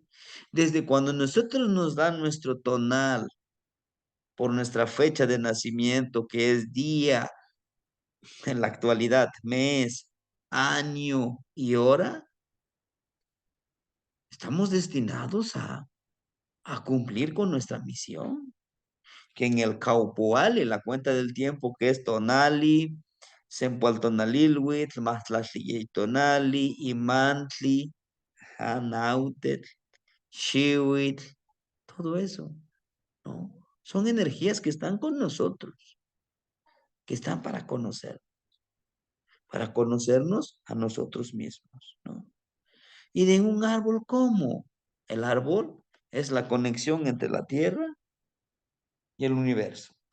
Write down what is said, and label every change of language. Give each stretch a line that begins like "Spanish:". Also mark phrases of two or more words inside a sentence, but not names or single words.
Spanish: Desde cuando nosotros nos dan nuestro tonal por nuestra fecha de nacimiento, que es día, en la actualidad, mes, año y hora, estamos destinados a cumplir con nuestra misión, que en el Caupoal, en la cuenta del tiempo, que es
Nahuatl languages: tonali, sempualtonalilhuitl, tonali, imantli, hanautet, xihuitl,
Spanish: todo eso. ¿No? Son energías que están con nosotros, que están para conocernos a nosotros mismos, ¿no? Y de un árbol, ¿cómo? El árbol es la conexión entre la tierra y el universo.